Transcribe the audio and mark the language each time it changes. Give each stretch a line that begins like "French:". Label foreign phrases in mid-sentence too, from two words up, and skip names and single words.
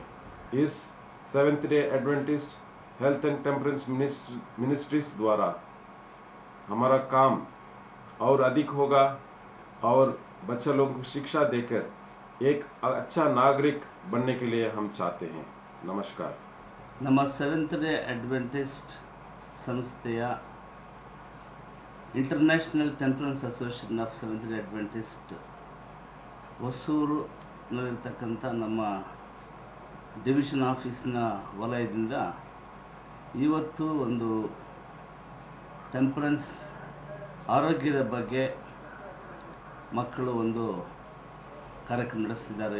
Hindi: इस सेवेंथ डे एडवेंटिस्ट हेल्थ एंड टेम्परेंस मिनिस्ट्रीज द्वारा हमारा काम और अधिक होगा और बच्चे लोगों को शिक्षा देकर एक अच्छा नागरिक बनने के लिए हम चाहते हैं। नमस्कार।
Kannada: ನಮ್ಮ ಸೆವೆಂತ್ ಡೇ ಅಡ್ವೆಂಟಿಸ್ಟ್ ಸಂಸ್ಥೆಯ ಇಂಟರ್ನ್ಯಾಷನಲ್ ಟೆಂಪರೆನ್ಸ್ ಅಸೋಸಿಯೇಷನ್ ಆಫ್ ಸೆವೆಂತ್ ಡೇ ಅಡ್ವೆಂಟಿಸ್ಟ್ ಹೊಸೂರಿನಲ್ಲಿರ್ತಕ್ಕಂಥ ನಮ್ಮ
English: division office
Kannada: ವಲಯದಿಂದ ಇವತ್ತು ಒಂದು ಟೆಂಪರೆನ್ಸ್ ಆರೋಗ್ಯದ ಬಗ್ಗೆ ಮಕ್ಕಳು ಒಂದು ಕಾರ್ಯಕ್ರಮ ನಡೆಸ್ತಿದ್ದಾರೆ.